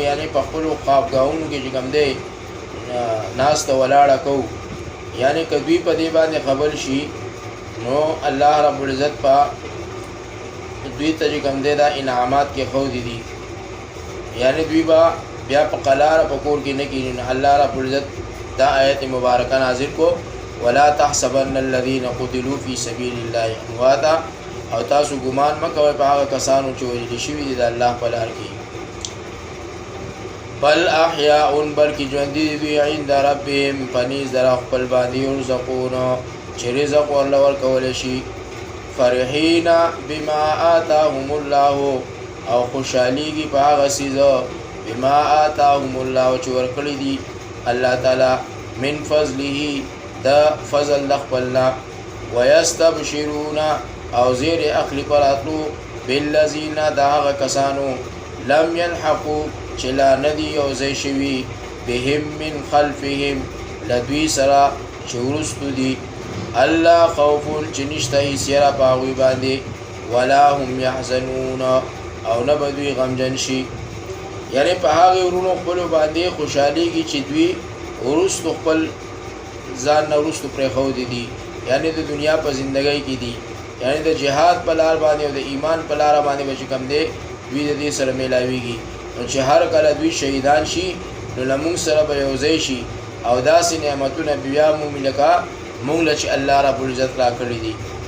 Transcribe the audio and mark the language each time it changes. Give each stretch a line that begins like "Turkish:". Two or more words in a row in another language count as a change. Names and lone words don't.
Pashto: یعنې په خپلو خوابګاهونو کې چې کوم دی ناسته ولاړه کوو یعنې که دوی په دې باندې خبر شي نو الله رب العزت په دوی ته چې کوم دی دا انعامات کې ښودي دي یعنې دوی به بیا په قلاره په کور کې نه کېږي نو الله رب العزت دا آیت مبارکه نازل کو
Arabic: ولا تحسبن الذین قتلوا فی سبیل الله امواتا
Pashto: او تاسو ګمان مه کوئ په هغه کسانو چې وژلي شوي دي د الله په لار کې
Arabic: بل احیاء
Pashto: بلکې ژوندي دي دوی
Arabic: عند ربهم
Pashto: په نیز د خپل باندې یرزقون چې رزق ورله ورکولی شي
Arabic: فرحین بما آتاهم الله
Pashto: او خوشحالیږي په هغه څیزه
Arabic: بما آتاهم الله
Pashto: چې ورکړي دي الله تعالی
Arabic: من فضله
Pashto: د فضل د خپلنا ویستبشرون او زیر اخلی پر اتلو بالذین د هغه کسانو
Arabic: لم يلحقوا
Pashto: چې لا ندي او ځای شوي
Arabic: بهم من خلفهم
Pashto: لدوی سره چې وروستو دي الله خوف چې نشته هیڅ یره په هغوی باندې
Arabic: ولا هم یحزنون
Pashto: او نه به دوی غمجن شي یعنې په هغې ورونو خپلو باندې خوشحالیږي چې دوی وروستو خپل ځان نه وروستو پرېښودي دي یعنې د دنیا په زندګۍ کې دي یعنې د جهاد په لار باندې او د ایمان په لاره باندې به چې کوم دی دوی د دې سره میلاویږي نو چې هر کله دوی شهیدان شي نو له مونږ سره به یو ځای شي او داسې نعمتونه بیا مومي لکه مونږ له چې الله رب العزت را کړي دي